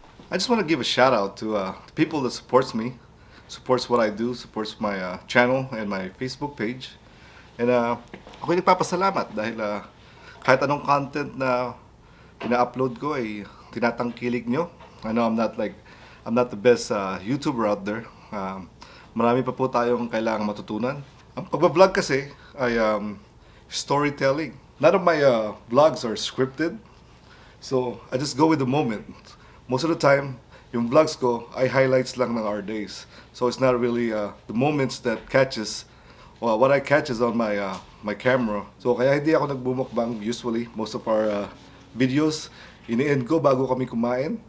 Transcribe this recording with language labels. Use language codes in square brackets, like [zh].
[en] I just want to give a shout out to people that supports me, supports what I do, supports my channel and my Facebook page. [tl] And ako'y nagpapasalamat dahil kahit anong content na ina-upload ko ay tinatangkilik nyo. [en] I know I'm not the best YouTuber out there. [tl] Marami pa po tayong kailangang matutunan. Ang pagbablog kasi ay storytelling. [en] None of my vlogs are scripted. So, I just go with the moment. Most of the time, [tl] yung vlogs ko ay highlights lang ng [en] our days. So, it's not really the moments that catches, well, what I catch is on my camera. [tl] So, kaya hindi ako nagbumukbang usually. [en] Most of our videos, [tl] ini-end ko bago kami kumain.